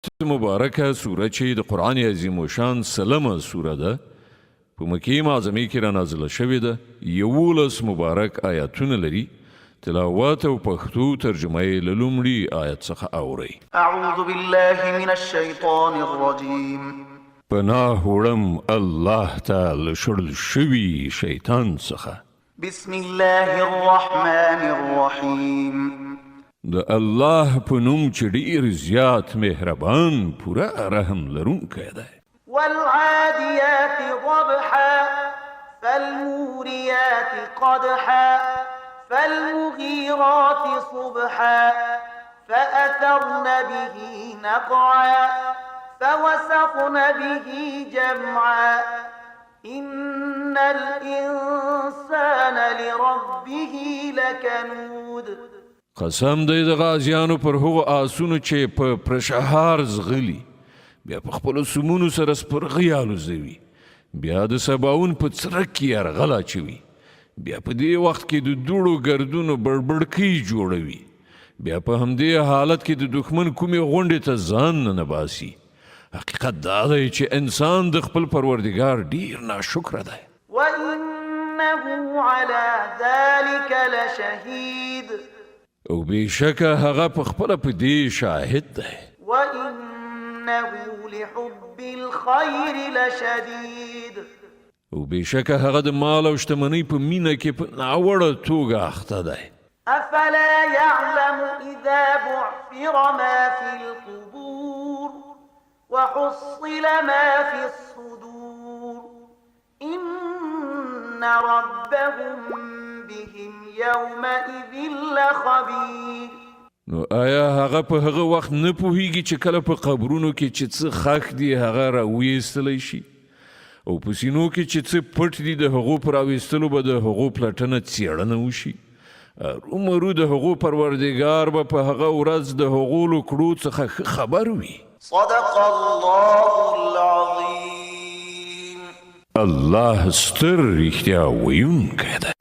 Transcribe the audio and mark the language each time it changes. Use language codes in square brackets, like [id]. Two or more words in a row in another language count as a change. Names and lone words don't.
[ps] مبارکه سوره چې د قرآن عظیم الشان سلمه سوره ده په مکې معظمې کې را نازله شوې ده 11 مبارک آیاتونه لري تلاوت او پښتو ترجمه یې له لومړي آیت څخه اورئ [ar] اعوذ بالله من الشیطان الرجیم [ps] پناه وړم الله ته له شړل شوي شیطان څخه [ar] بسم الله الرحمن الرحیم [ps] د الله په نوم چې ډېر زیات مهربان پوره رحم لرونکی دی [ar] والعاديات ضبحا فالموريات قدحا فالمغيرات صبحا فأثرن به نقعا فوسطن به جمعا إن الإنسان لربه لكنود [ps] قسم دی د غازیانو پر هغو آسونو چې په پرشهار زغلي بیا په خپلو سمونو سره سپرغۍ الوزوي بیا د سباون په څرک کې یرغل اچوي بیا په دې وخت کې د دوړو ګردونو بړبړکۍ جوړوي بیا په همدې حالت کې د دښمن کومې غونډې ته ځان نه باسي حقیقت دا دی چې انسان د خپل پروردګار ډیر ناشکره دی [ar] وإنه على ذلك لشهيد [ps] او بېشکه هغه په خپله په دې شاهد دی [ar] وإنه لحب الخير لشديد [ps] او بېشکه هغه د مال او شتمنۍ په مینه کې په ناوړه توګه اخته دی [ar] أفلا يعلم إذا بعثر ما في القبور وحصل ما في الصدور إن ربهم بهم يومئذ لخبير [ps] نو آیا هغه په هغه وخت نه پوهیږي چې کله په قبرونو کې چې څه خښ دي هغه راویستلی شي او په سینو کې چې څه پټ دي د هغو په راویستلو به د هغو پلټنه څېړنه وشي ارومرو د هغو پروردګار به په هغه ورځ د هغو له کړو څخه ښه خبر وي [ar] صدق الله العظيم [ps] الله ستر رښتیا ویونکی دی